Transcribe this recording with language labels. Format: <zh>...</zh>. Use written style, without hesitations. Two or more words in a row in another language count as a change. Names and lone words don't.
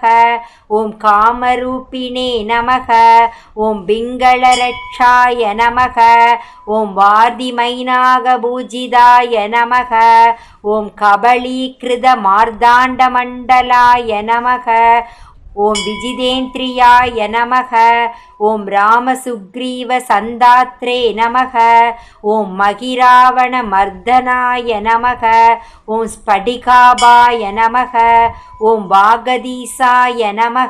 <sa>ओम कामरूपिणे नमः। ओम पिङ्गलरक्षाय नमः। ओम वार्धिमैनाकपूजिताय नमः। ओम कबलीकृतमार्ताण्डमण्डलाय नमः। ओम् विजितेन्द्रियाय नमः। ओम् रामसुग्रीव सन्धात्रे नमः. ओम् महिरावण मर्दनाय नमः. ओम् स्फटिकाभाय नमः। ओम् वागधीशाय नमः.</sa>